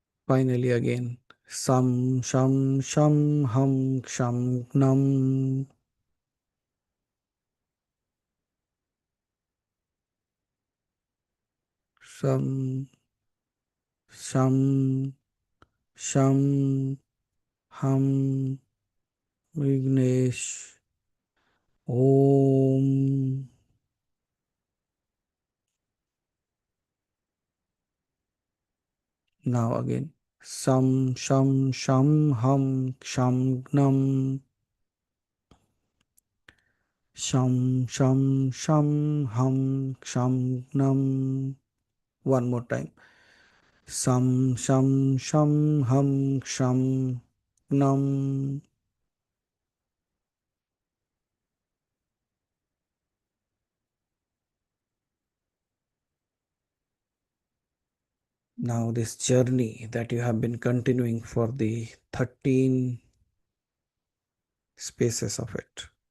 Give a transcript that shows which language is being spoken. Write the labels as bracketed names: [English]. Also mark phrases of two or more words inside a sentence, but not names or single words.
[English] Finally again. [Sanskrit] Sam, sham, sham, hum, sham, nam. Sam, sham, sham, hum, Vignesh. Om. [English] Now again. [Sanskrit] Sam, sham, sham, hum, sham, nam. Sham, sham, sham, hum, sham, nam. [English] One more time. [Sanskrit] Sam, sham, sham, hum, sham, nam. [English] Now, this journey that you have been continuing for the 13 spaces of it.